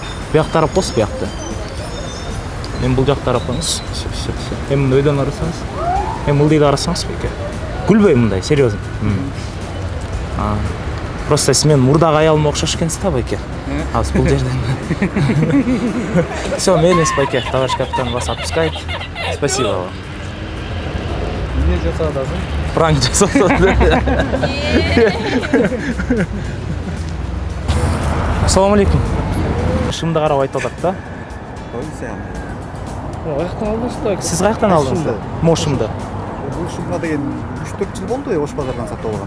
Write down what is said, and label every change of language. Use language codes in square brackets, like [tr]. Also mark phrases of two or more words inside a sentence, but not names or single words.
[ky] Буяк тарап коесуз, буякты. Мен бул жакта карап коюңуз. Эми мындай өйдөн карасаңыз. Эми ылдыйга карасаңыз байке. Күлбөй мындай, серьезно. Просто сиз менин мурдагы аялыма окшош экенсиз да байке. Азыр бул жерден. Всё, мейлиңиз байке, [ru] товарищ капитан вас отпускает. Спасибо вам. [ky] Не жасады азыр. Пранк жасады. Ассаламу алейкум. Шымды карап айтып атат да. Каяктан алдыңыз да? Сиз каяктан алдыңыз? Мошумду. Бул шумга деген 3-4 жыл болду Ош базардан сатып алган.